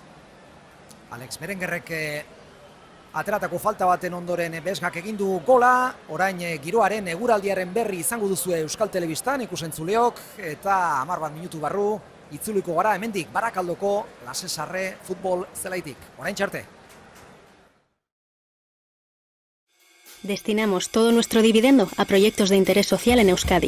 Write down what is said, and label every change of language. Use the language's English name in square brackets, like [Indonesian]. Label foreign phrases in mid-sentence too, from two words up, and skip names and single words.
[Basque] Alex Berengerrek ateratako falta baten ondoren Besgak egin du gola, orain giroaren eguraldiaren berri izango duzue Euskal Telebistan ikusentzuleok, eta 10 minutu barru itzuliko gara hemendik Barakaldoko Lasesarre futbol zelaitik. Orain txarte. [Spanish] Destinamos todo nuestro dividendo a proyectos de interés social en Euskadi.